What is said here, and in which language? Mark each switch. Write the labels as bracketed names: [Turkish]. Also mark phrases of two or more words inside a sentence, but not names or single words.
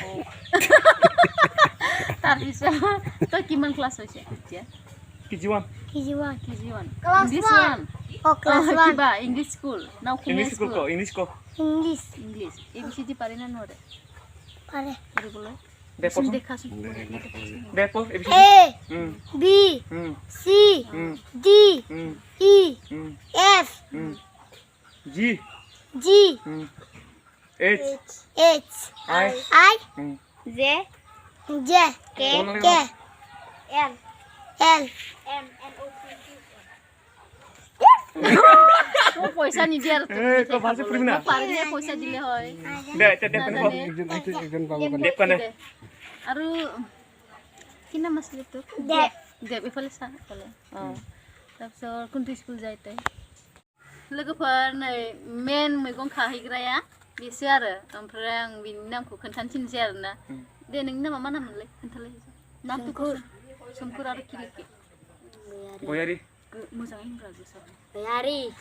[Assamese] তাৰপিছত তই কিমান ক্লাছ হৈছে এতিয়া কেজি 1 কিবা [English] English school [Assamese] নাও ইংলিছ ABCD পাৰে না নোৱাৰে পাৰে কৰিবলৈ দেখাচোন [English] A B C D E F G H I J K L M N O P [Assamese] পয়সা নিদিয়ে আৰু পইচা দিলে হয় আৰু কি নাম আছিলে তোৰ দেৱ এইফালে চা এইফালে অঁ তাৰপিছত কোনটো স্কুল যায় তই [Bodo] लोगोफोर नै मेन मैगं खाहैग्राया बेसो आरो ओमफ्राय आं बिनि नामखौ खोन्थानोसै आरोना दे नोंनि नामा मा नाममोनलाय खोन्थालाय नामखौ सोमखोर आरो किरिकि गयारि मोजाङै होनग्रा गोसोआव गयारि